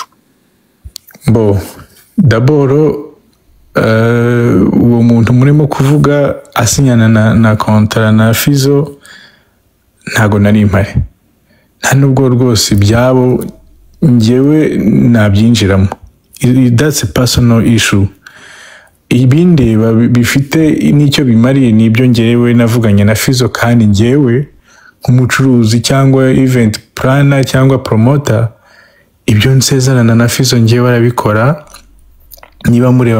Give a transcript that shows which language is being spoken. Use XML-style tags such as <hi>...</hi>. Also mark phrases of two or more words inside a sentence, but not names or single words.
<rw>bo daboro uwo muntu murimo kuvuga asinyana na kontra na Fizzo ntago nari mpare nta nubwo rwose byabo ngewe nabyinjiramo that's</rw> <en>a personal issue</en> <rw>ibindi bifite nicyo bimariye nibyo ngewe navuganye na Fizzo kandi ngewe nk'umucuruzi cyangwa</rw> <en>event planner</en> <rw>cyangwa promoter ibyo nsezerana na Fizzo ngewe arabikora niba mureba</rw>